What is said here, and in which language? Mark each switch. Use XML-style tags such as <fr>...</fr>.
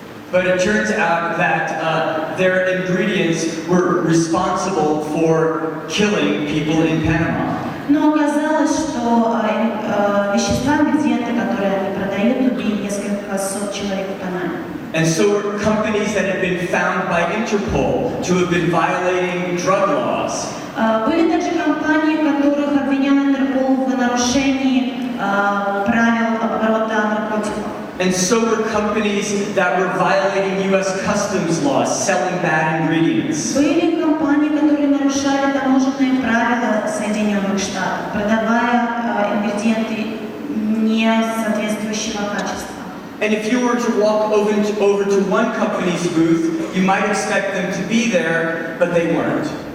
<en>But it turns out that their ingredients were responsible for killing people in Panama.</en> <ru>Но оказалось, что вещества, ингредиенты, которые они продают, убили несколько несколько сот человек утонули.</ru> <en>And so were companies that had been found by Interpol to have been violating drug laws.</en> <ru>Были также компании, которых обвинял Интерпол в нарушении правил оборота наркотиков.</ru> <en>And so were companies that were violating U.S. customs laws, selling bad ingredients.</en> <ru>Были компании, которые нарушали таможенные правила Соединенных Штатов, продавая ингредиенты не соответствующего качества.</ru> <en>And if you were to walk over to one company's booth, you might expect them to be there, but they weren't.</en>